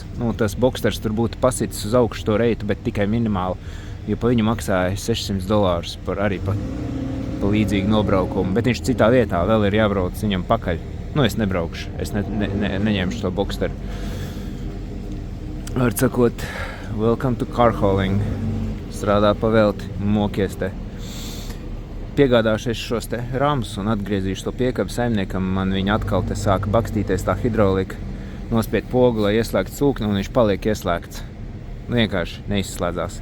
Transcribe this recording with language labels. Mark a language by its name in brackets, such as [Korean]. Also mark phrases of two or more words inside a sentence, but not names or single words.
[Latvian] Tas Boxsters tur būtu pasitis uz augšu to reitu, bet tikai minimāli, jo pa viņu maksāja $600 par arī pa līdzīgu nobraukumu. Bet viņš citā vietā vēl ir jābrauc viņam pakaļ. Es nebraukšu, es neņemšu to Boxsteru. Var sakot, [English] welcome to car hauling. [Latvian] Strādā pavelti, mokies te. Piegādāšu es šos te ramus un atgriezīšu to piekabu saimniekam. Man viņa atkal te sāka bakstīties tā hidraulika. Nospied pogu, lai ieslēgtu cūkni, un viņš paliek ieslēgts. Vienkārši neizslēdzās.